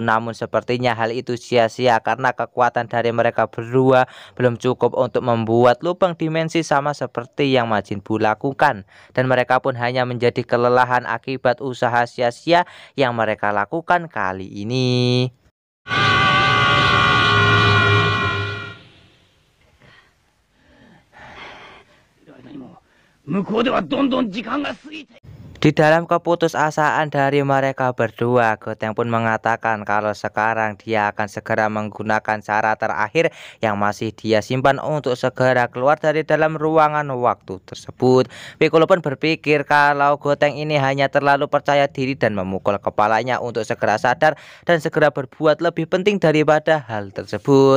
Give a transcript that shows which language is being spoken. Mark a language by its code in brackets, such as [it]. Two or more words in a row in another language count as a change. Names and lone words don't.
[id] Namun sepertinya hal itu sia-sia karena kekuatan dari mereka berdua belum cukup untuk membuat lubang dimensi sama seperti yang Majin Buu lakukan. Dan mereka pun hanya menjadi kelelahan akibat usaha sia-sia yang mereka lakukan kali ini. [ja] 向こうではどんどん時間が過ぎて [id] Di dalam keputusasaan dari mereka berdua, Gotenks pun mengatakan kalau sekarang dia akan segera menggunakan cara terakhir yang masih dia simpan untuk segera keluar dari dalam ruangan waktu tersebut. Piccolo pun berpikir kalau Gotenks ini hanya terlalu percaya diri dan memukul kepalanya untuk segera sadar dan segera berbuat lebih penting daripada hal tersebut.